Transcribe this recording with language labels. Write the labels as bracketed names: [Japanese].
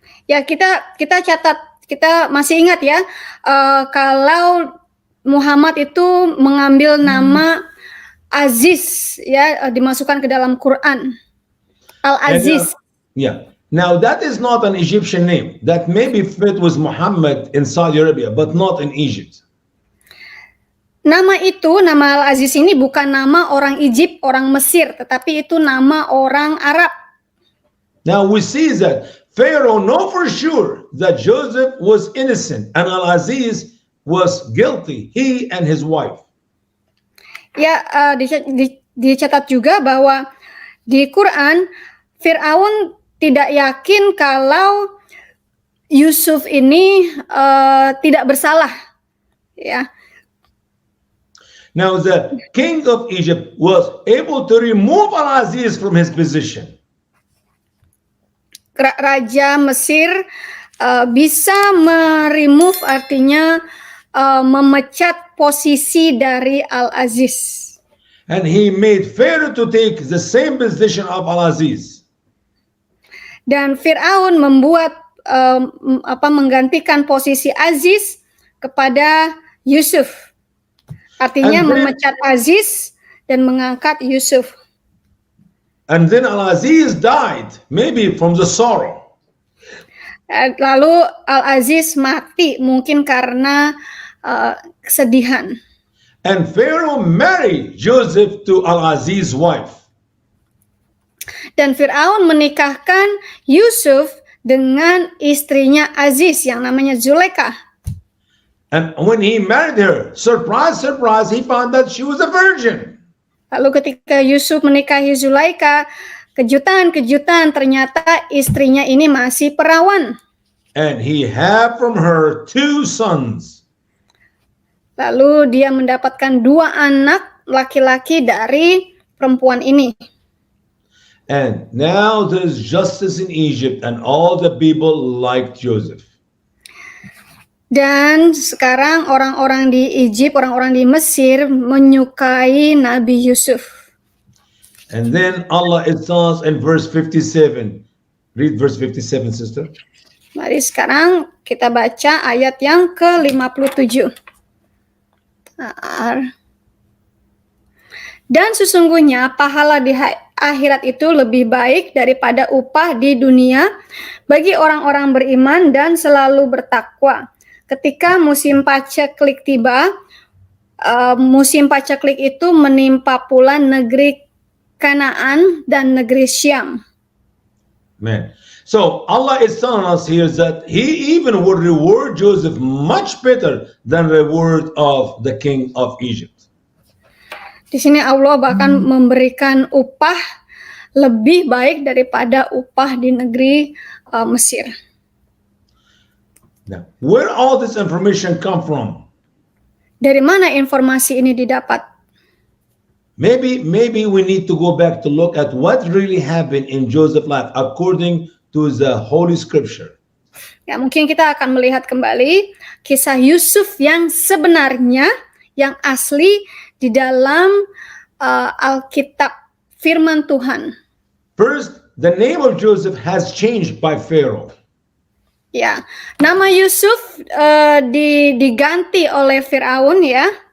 [Indonesian] Ya, kita catat, kita masih ingat ya, kalau Muhammad itu mengambil nama Aziz ya, dimasukkan ke dalam Quran. Al-Aziz. [English] Now that is not an Egyptian name. That maybe fit with Muhammad in Saudi Arabia, but not in Egypt. [Indonesian] Nama Al-Aziz ini bukan nama orang Egypt, orang Mesir, tetapi itu nama orang Arab. [English] Now we see that Pharaoh know for sure that Joseph was innocent and Al-Aziz was guilty, he and his wife. [Indonesian] Ya, dicatat juga bahwa di Quran Fir'aun tidak yakin kalau Yusuf ini tidak bersalah. Ya. [English] Now the king of Egypt was able to remove Al-Aziz from his position. [Indonesian] Raja Mesir bisa meremove, artinya memecat posisi dari Al-Aziz. [English] And he made Pharaoh to take the same position of Al-Aziz. [Indonesian] Dan Fir'aun membuat menggantikan posisi Aziz kepada Yusuf. Artinya memecat Aziz dan mengangkat Yusuf. [English] And then Al-Aziz died, maybe from the sorrow. [Indonesian] Lalu Al-Aziz mati mungkin karena kesedihan. [English] And Pharaoh married Joseph to Al-Aziz's wife. [Indonesian] Dan Fir'aun menikahkan Yusuf dengan istrinya Aziz yang namanya Zulaikha. [English] And when he married her, surprise, surprise, he found that she was a virgin. [Indonesian] Lalu ketika Yusuf menikahi Zulaikha, kejutan-kejutan, ternyata istrinya ini masih perawan. [English] And he had from her 2 sons. [Indonesian] Lalu dia mendapatkan 2 anak laki-laki dari perempuan ini. [English] And now there's justice in Egypt and all the people liked Joseph. [Indonesian] Dan sekarang orang-orang di Egypt, orang-orang di Mesir menyukai Nabi Yusuf. [English] And then Allah it says in verse 57. Read verse 57, sister. [Indonesian] Mari sekarang kita baca ayat yang ke-57. Dan sesungguhnya pahala di akhirat itu lebih baik daripada upah di dunia bagi orang-orang beriman dan selalu bertakwa. Ketika musim paceklik tiba, musim paceklik itu menimpa pula negeri Kanaan dan negeri Syam. Man. [English] So Allah is telling us here that he even would reward Joseph much better than reward of the king of Egypt. [Indonesian] Di sini Allah bahkan memberikan upah lebih baik daripada upah di negeri Mesir. [English] Now, where all this information come from? [Indonesian] Dari mana informasi ini didapat? [English] Maybe we need to go back to look at what really happened in Joseph's life according to the Holy Scripture. [Indonesian] Ya, mungkin kita akan melihat kembali kisah Yusuf yang sebenarnya, yang asli di dalam Alkitab, firman Tuhan. [English] First, the name of Joseph has changed by Pharaoh. [Indonesian] Ya, nama Yusuf diganti oleh Firaun ya.